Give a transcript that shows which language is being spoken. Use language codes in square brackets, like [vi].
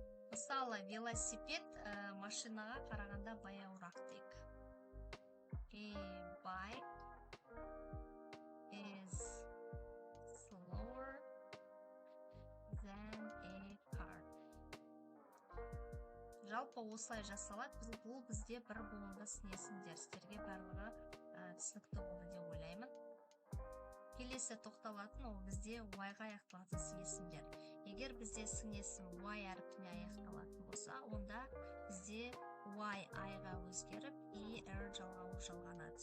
[kk] Мысалы, велосипед машинаға қарағанда баяуырақ дейік. [en] A bike is slower than a car. [kk] Жалпы осылай жасалады. Бұл бізде бір буынды сын есімдер. Сіздерге барлығы түсінікті болды деп ойлаймын. Келесі тоқталатын ол бізде y-ға аяқталатын сын есімдер. Егер бізде сын есім y әріпіне аяқталатын болса, онда бізде y i-ға өзгеріп, er жалғанады.